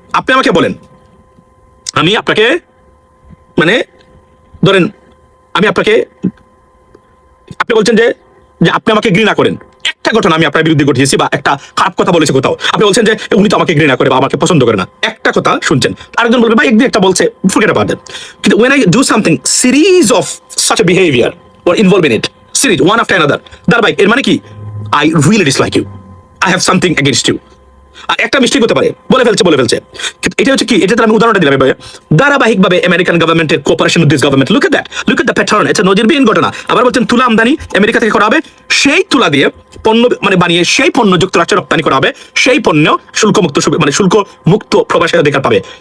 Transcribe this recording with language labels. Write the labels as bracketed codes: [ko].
[bn] আপনি আমাকে বলেন, আমি আপনাকে মানে ধরেন আমি আপনাকে, আপনি বলছেন যে আপনি আমাকে ঘৃণা করেন, একটা ঘটনা আমি আপনার বিরুদ্ধে ঘটিয়েছি বা একটা খারাপ কথা বলেছি কোথাও, আপনি বলছেন যে উনি তো আমাকে ঘৃণা করে বা আমাকে পছন্দ করে না, একটা কথা শুনছেন, আরেকজন বলবে ভাই একদিন একটা বলছে, [en] forget about it. কিন্তু when I do something series of such a behavior or involve in it, series one after another, ধারাবাহিক, [bn] এর মানে কি [en] I really dislike you, I have something against you. [bn] আর একটা মিস্টেক হতে পারে, বলে ফেলছে, এটা হচ্ছে কি, এটা আমি উদাহরণটা দিলাম, ধারাবাহিকভাবে আমেরিকান গভর্নমেন্টের [en] cooperation with this government, look at the pattern, [bn] এটা নজিরবিহীন ঘটনা। আবার বলছেন তুলা আমদানি আমেরিকা থেকে করা হবে, সেই তুলা দিয়ে পণ্য মানে বানিয়ে সেই পণ্য যুক্তরাষ্ট্রে রপ্তানি করা হবে, সেই পণ্য শুল্কমুক্ত মানে শুল্ক মুক্ত প্রবাসের অধিকার পাবে।